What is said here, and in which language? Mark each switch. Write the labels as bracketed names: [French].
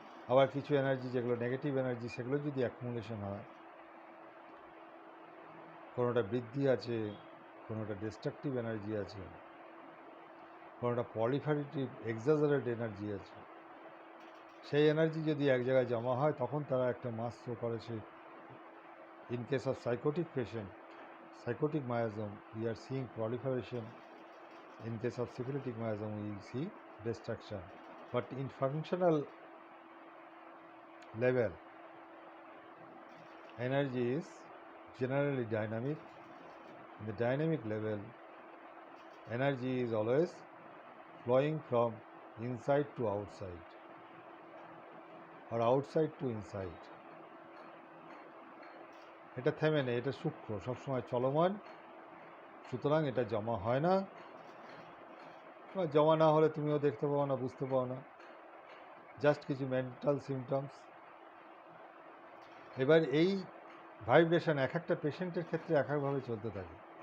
[Bangla] আবার কিছু এনার্জি যেগুলো নেগেটিভ এনার্জি, সেগুলো যদি অ্যাকুমুলেশন হয়, কোনোটা বৃদ্ধি আছে, কোনোটা ডিস্ট্রাকটিভ এনার্জি আছে, কোনোটা পলিফারেটিভ এক্সাজারেট এনার্জি আছে, সেই এনার্জি যদি এক জায়গায় জমা হয়, তখন তারা একটা মাস শো করে। [English] সে in case of psychotic patient, psychotic miasm, we are seeing proliferation. In case of syphilitic miasm, we see destruction. But in functional level, energy is generally dynamic. In the dynamic level, energy is always flowing from inside to outside or outside to inside. [Bangla] এটা থেমে নেই, এটা সূক্ষ্ম, সবসময় চলমান, সুতরাং এটা জমা হয় না, বা জমা না হলে তুমিও দেখতে পাও না, বুঝতে পাও না, জাস্ট কিছু মেন্টাল সিমটমস। এবার এই ভাইব্রেশন এক একটা পেশেন্টের ক্ষেত্রে এক একভাবে চলতে থাকে।